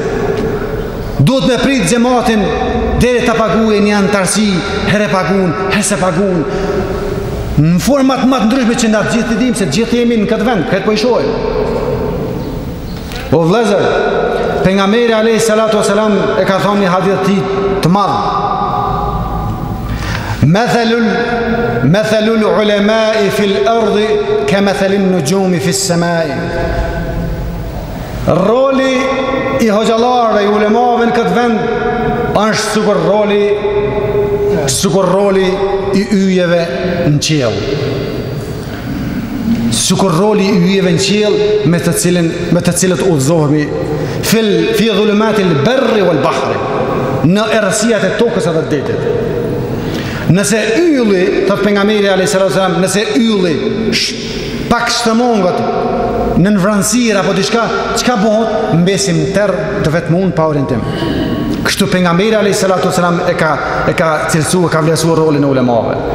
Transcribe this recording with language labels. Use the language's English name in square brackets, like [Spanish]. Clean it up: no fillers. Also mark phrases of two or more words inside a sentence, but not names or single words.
[Albanian] Duhet me prit xhamatin deri ta paguajë një antarësi, herë pagun, herë se pagun. Në format më të ndryshme që na të gjithë dimë se të gjithë jemi në këtë vend, këtë po i shohim. O vëllezër, pejgamberi [Arabic] عليه الصلاة والسلام [Albanian] e ka thënë një hadith të madh. [Arabic] مثل العلماء في الأرض كمثل النجوم في السماء. [Albanian] Roli i hoxhallarëve, i ulemave në këtë vend është sikur roli i yjeve në qiell. Sikur roli i yjeve në qiell me të cilët udhëzohemi [Arabic] في ظلمات البر والبحر, [Albanian] në errësijat e tokës edhe të detit. Nëse ylli, thot pejgamberi [Arabic] عليه السلام, [Albanian] nëse ylli pak shtëmongot në vranësira apo diçka, çka bëhet? Mbesim terr të vetëm pa orientim. Kështu pejgamberi [Arabic] عليه السلام [Albanian] e ka cilësuar, ka vlerësuar rolin e ulemave.